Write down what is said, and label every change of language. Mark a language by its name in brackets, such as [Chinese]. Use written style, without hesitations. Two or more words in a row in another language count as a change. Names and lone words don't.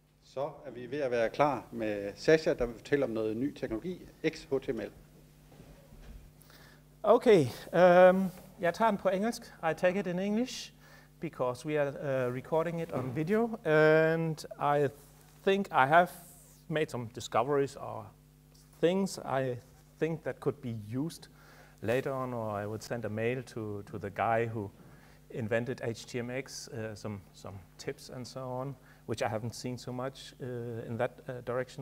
[Danish] Så er vi ved at være klar med Sascha, der vil fortælle om noget ny teknologi, HTML. Okay, jeg tager den på engelsk. [English] I take it in English because we are recording it on video, and I think I have made some discoveries or things I think that could be used later on, or I would send a mail to the guy who invented HTMX, some tips and so on, which I haven't seen so much in that direction.